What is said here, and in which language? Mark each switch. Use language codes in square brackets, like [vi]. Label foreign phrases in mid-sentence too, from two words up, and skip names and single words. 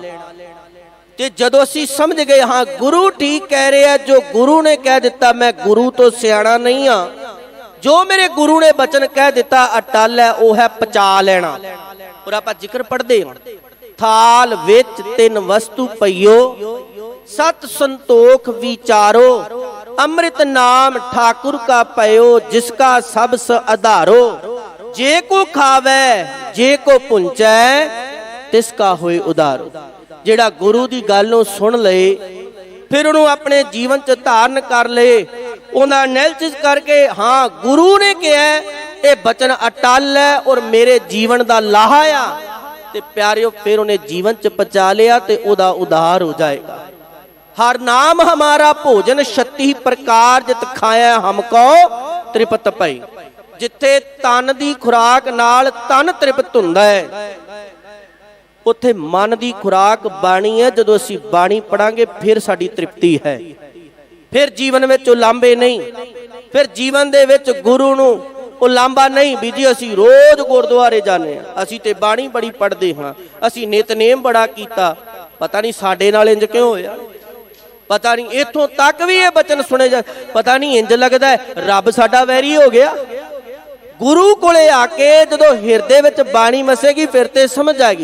[pa] ਤੇ ਜਦੋਂ ਅਸੀਂ ਸਮਝ ਗਏ ਹਾਂ ਗੁਰੂ ਠੀਕ ਕਹਿ ਰਿਹਾ, ਜੋ ਗੁਰੂ ਨੇ ਕਹਿ ਦਿੱਤਾ, ਮੈਂ ਗੁਰੂ ਤੋਂ ਸਿਆਣਾ ਨਹੀਂ ਹਾਂ, ਜੋ ਮੇਰੇ ਗੁਰੂ ਨੇ ਬਚਨ ਕਹਿ ਦਿੱਤਾ ਅਟਲ ਹੈ, ਉਹ ਹੈ ਪਚਾ ਲੈਣਾ। ਔਰ ਆਪਾਂ ਜ਼ਿਕਰ ਪੜ੍ਹਦੇ ਹਾਂ, ਥਾਲ ਵਿੱਚ 3 ਵਸਤੂ ਪਈਓ, ਸਤ ਸੰਤੋਖ ਵਿਚਾਰੋ, ਅੰਮ੍ਰਿਤ ਨਾਮ ਠਾकुर ਕਾ ਪਯੋ, ਜਿਸਕਾ ਸਬਸ ਆਧਾਰੋ। ਜੇ ਕੋ ਖਾਵੇ ਜੇ ਕੋ ਪੁੰਚੈ, ਤਿਸਕਾ ਹੋਏ ਉਧਾਰੋ। ਜਿਹੜਾ ਗੁਰੂ ਦੀ ਗੱਲ ਨੂੰ ਸੁਣ ਲਏ, ਫਿਰ ਉਹਨੂੰ ਆਪਣੇ ਜੀਵਨ 'ਚ ਧਾਰਨ ਕਰ ਲਏ, ਉਹਦਾ ਐਨਾਲਿਸਿਸ ਕਰਕੇ, ਹਾਂ ਗੁਰੂ ਨੇ ਕਿਹਾ ਇਹ ਬਚਨ ਅਟਲ ਹੈ ਔਰ ਮੇਰੇ ਜੀਵਨ ਦਾ ਲਾਹਾ ਆ, ਤੇ ਪਿਆਰਿਓ ਫਿਰ ਉਹਨੇ ਜੀਵਨ 'ਚ ਪਚਾ ਲਿਆ ਤੇ ਉਹਦਾ ਉਧਾਰ ਹੋ ਜਾਏਗਾ। ਹਰ ਨਾਮ ਹਮਾਰਾ ਭੋਜਨ 36 ਪ੍ਰਕਾਰ ਜਿਤ ਖਾਯਾ ਹਮਕੋ ਤ੍ਰਿਪਤ ਪਈ। ਜਿਥੇ ਤਨ ਦੀ ਖੁਰਾਕ ਨਾਲ ਤਨ ਤ੍ਰਿਪਤ ਹੁੰਦਾ ਹੈ, ਉੱਥੇ ਮਨ ਦੀ ਖੁਰਾਕ ਬਾਣੀ ਹੈ। ਜਦੋਂ ਅਸੀਂ ਬਾਣੀ ਪੜ੍ਹਾਂਗੇ ਫਿਰ ਸਾਡੀ ਤ੍ਰਿਪਤੀ ਹੈ, ਫਿਰ ਜੀਵਨ ਵਿਚ ਲਾਂਬੇ ਨਹੀਂ, ਫਿਰ ਜੀਵਨ ਦੇ ਵਿਚ ਗੁਰੂ ਨੂੰ ਉਹ ਲਾਂਬਾ ਨਹੀਂ ਵੀ ਜੀ ਅਸੀਂ ਰੋਜ਼ ਗੁਰਦੁਆਰੇ ਜਾਂਦੇ ਹਾਂ, ਅਸੀਂ ਤੇ ਬਾਣੀ ਬੜੀ ਪੜ੍ਹਦੇ ਹਾਂ, ਅਸੀਂ ਨਿਤਨੇਮ ਬੜਾ ਕੀਤਾ। ਪਤਾ ਨਹੀਂ ਸਾਡੇ ਨਾਲ ਇੰਜ ਕਿਉਂ ਹੋਇਆ, ਪਤਾ ਨਹੀਂ। ਇੱਥੋਂ ਤੱਕ ਵੀ ਇਹ ਬਚਨ ਸੁਣੇ ਜਾ, ਪਤਾ ਨਹੀਂ ਇੰਜ ਲੱਗਦਾ ਰੱਬ ਸਾਡਾ ਵੈਰੀ ਹੋ ਗਿਆ। ਗੁਰੂ ਕੋਲੇ ਆ ਕੇ ਜਦੋਂ ਹਿਰਦੇ ਵਿੱਚ ਬਾਣੀ ਵਸੇਗੀ ਫਿਰ ਤੇ ਸਮਝ ਆਏਗੀ।